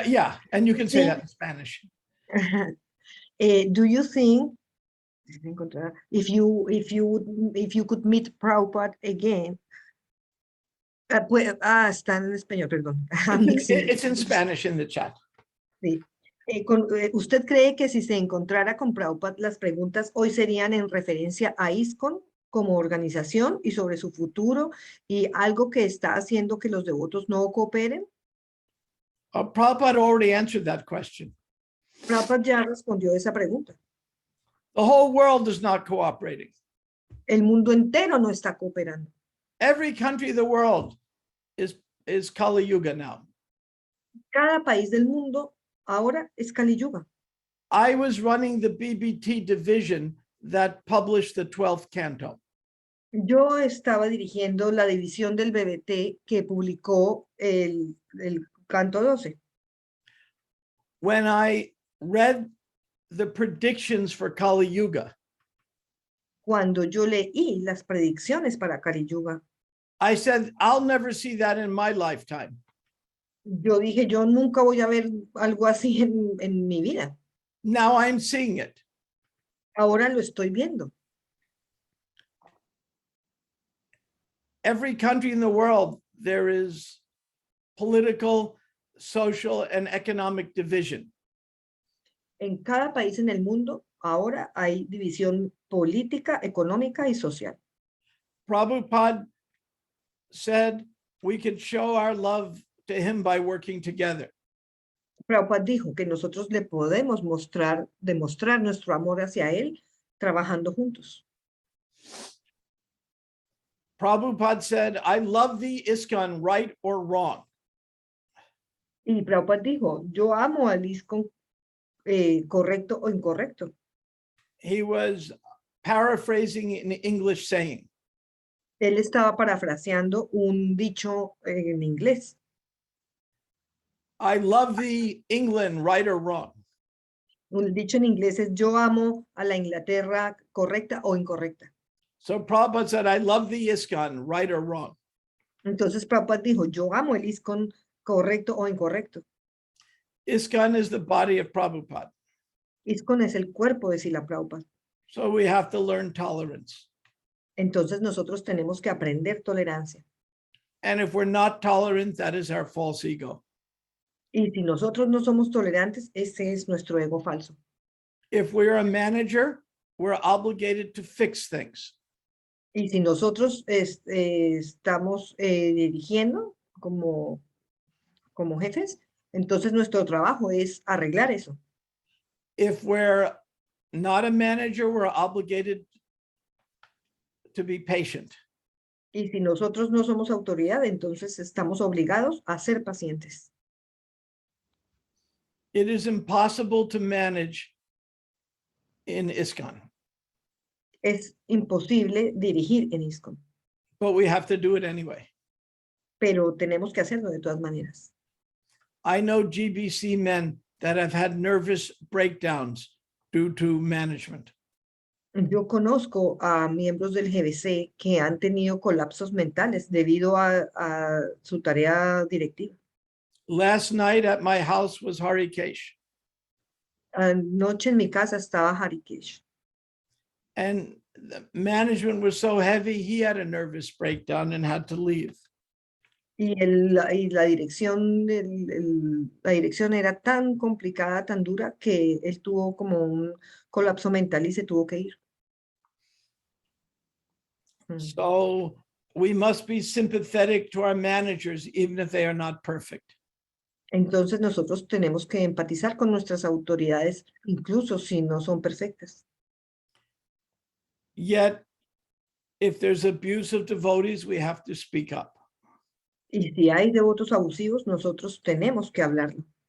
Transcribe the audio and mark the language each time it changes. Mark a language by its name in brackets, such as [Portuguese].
[English] Yeah, and you can say that in Spanish. Do you think if you could meet Prabhupada again? [Spanish] Está en español, perdón. [English] It's in Spanish in the chat. [Spanish] Sí. ¿Usted cree que si se encontrara con Prabhupada, las preguntas hoy serían en referencia a ISKCON como organización y sobre su futuro y algo que está haciendo que los devotos no cooperen? [English] Prabhupada already answered that question. [Spanish] Prabhupada ya respondió esa pregunta. [English] The whole world is not cooperating. [Spanish] El mundo entero no está cooperando. [English] Every country of the world is Kali Yuga now. [Spanish] Cada país del mundo ahora es Kali Yuga. [English] I was running the BBT division that published the 12th canto. [Spanish] Yo estaba dirigiendo la división del BBT que publicó el canto 12. [English] When I read the predictions for Kali Yuga, [Spanish] Cuando yo leí las predicciones para Kali Yuga, [English] I said, I'll never see that in my lifetime. [Spanish] yo dije, yo nunca voy a ver algo así en mi vida. [English] Now I'm seeing it. [Spanish] Ahora lo estoy viendo. [English] Every country in the world, there is political, social, and economic division. [Spanish] En cada país en el mundo, ahora hay división política, económica y social. [English] Prabhupada said we could show our love to him by working together. [Spanish] Prabhupada dijo que nosotros le podemos demostrar nuestro amor hacia él trabajando juntos. [English] Prabhupada said, I love thee, ISKCON, right or wrong. [Spanish] Y Prabhupada dijo, yo amo al ISKCON, correcto o incorrecto. [English] He was paraphrasing an English saying. [Spanish] Él estaba parafraseando un dicho en inglés. [English] I love thee, England, right or wrong. [Spanish] Un dicho en inglés es yo amo a la Inglaterra correcta o incorrecta. [English] So Prabhupada said, I love thee, ISKCON, right or wrong. [Spanish] Entonces Prabhupada dijo, yo amo el ISKCON correcto o incorrecto. [English] ISKCON is the body of Prabhupada. [Spanish] ISKCON es el cuerpo de Srila Prabhupada. [English] So we have to learn tolerance. [Spanish] Entonces nosotros tenemos que aprender tolerancia. [English] And if we're not tolerant, that is our false ego. [Spanish] Y si nosotros no somos tolerantes, ese es nuestro ego falso. [English] If we're a manager, we're obligated to fix things. [Spanish] Y si nosotros estamos dirigiendo como jefes, entonces nuestro trabajo es arreglar eso. [English] If we're not a manager, we're obligated to be patient. [Spanish] Y si nosotros no somos autoridad, entonces estamos obligados a ser pacientes. [English] It is impossible to manage in ISKCON, [Spanish] Es imposible dirigir en ISKCON, [English] but we have to do it anyway. [Spanish] pero tenemos que hacerlo de todas maneras. [English] I know GBC men that have had nervous breakdowns due to management. [Spanish] Yo conozco a miembros del GBC que han tenido colapsos mentales debido a su tarea directiva. [English] Last night at my house was Harikesh, [Spanish] Anoche en mi casa estaba Harikesh. [English] and the management was so heavy, he had a nervous breakdown and had to leave. [Spanish] Y la dirección, la dirección era tan complicada, tan dura, que él tuvo como un colapso mental y se tuvo que ir. [English] So we must be sympathetic to our managers, even if they are not perfect. [Spanish] Entonces nosotros tenemos que empatizar con nuestras autoridades, incluso si no son perfectas. [English] Yet, if there's abuse of devotees, we have to speak up. [Spanish] Y si hay devotos abusivos, nosotros tenemos que hablarlo.